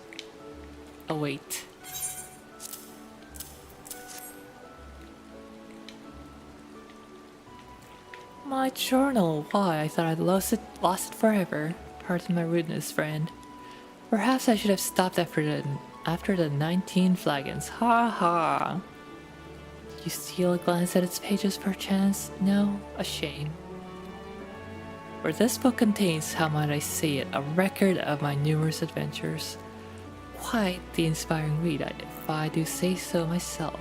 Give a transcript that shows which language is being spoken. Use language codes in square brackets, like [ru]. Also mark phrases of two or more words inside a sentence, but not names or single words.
[en] Await. My journal. Why, I thought I'd lost it forever. Pardon my rudeness, friend. Perhaps I should have stopped after the 19 flagons. Ha ha. Did you steal a glance at its pages perchance? No? A shame. For this book contains, how might I say it, a record of my numerous adventures. Quite the inspiring read, if I do say so myself.